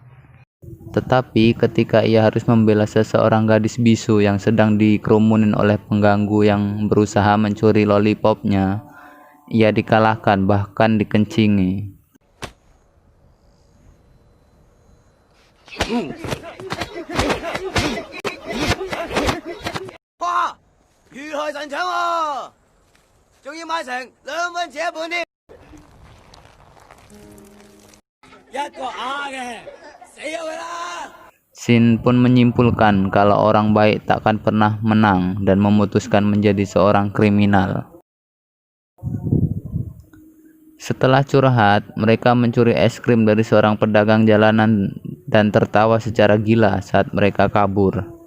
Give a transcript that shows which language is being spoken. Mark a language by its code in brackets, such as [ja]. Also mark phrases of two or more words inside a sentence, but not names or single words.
[id] Tetapi ketika ia harus membela seseorang gadis bisu yang sedang dikerumunin oleh pengganggu yang berusaha mencuri lollipopnya, ia dikalahkan bahkan dikencingi. Wah, [yue] 如來神掌喎，仲要買成2蚊紙一本添，一個啞嘅，死咗佢啦！ [id] Shin pun menyimpulkan kalau orang baik takkan pernah menang dan memutuskan menjadi seorang kriminal. Setelah curhat, mereka mencuri es krim dari seorang pedagang jalanan dan tertawa secara gila saat mereka kabur.